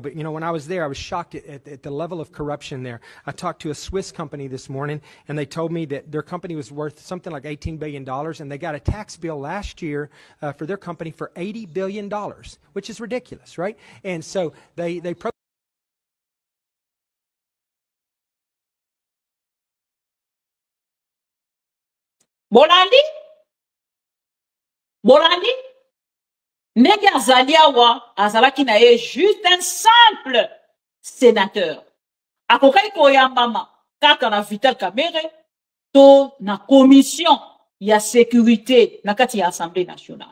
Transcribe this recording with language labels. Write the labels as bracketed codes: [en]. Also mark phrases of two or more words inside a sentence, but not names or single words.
[en] But, you know, when I was there, I was shocked at the level of corruption there. I talked to a Swiss company this morning, and they told me that their company was worth something like $18 billion, and they got a tax bill last year for their company for $80 billion, which is ridiculous, right? And so they [ln] Bolandi ndenge azali awa azalaki na ye [fr] juste un simple sénateur [ln] akokaki koyambama kaka na Vital Kamerhe to na commission ya sécurité na kati ya Assemblée nationale.